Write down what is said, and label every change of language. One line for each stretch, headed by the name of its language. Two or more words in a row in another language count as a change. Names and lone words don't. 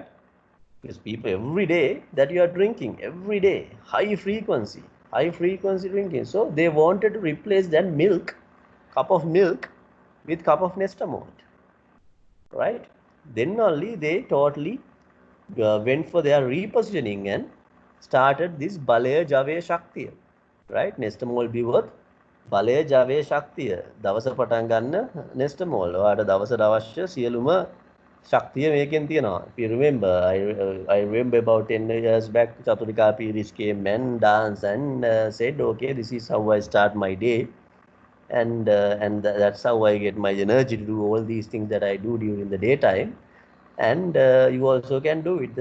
English: Because people every day that you are drinking, every day, high frequency drinking. So they wanted to replace that cup of milk with cup of Nestor malt, right? Then only they totally went for their repositioning and started this
Sinhala: බලය ජවය ශක්තිය,
English: right?
Sinhala: Nestor malt බිව්වොත් බලය ජවය ශක්තිය. Dawasa පටන් ගන්න Nestor malt. ඔයාට දවසට අවශ්‍ය සියලුම ශක්තිය මේකෙන් තියෙනවා.
English: If you remember, I remember about 10 years back, Chaturika Piris came and danced and said, okay, this is how I start my day. And that's how I get my energy to do all these things that I do during the daytime. And you also can do it.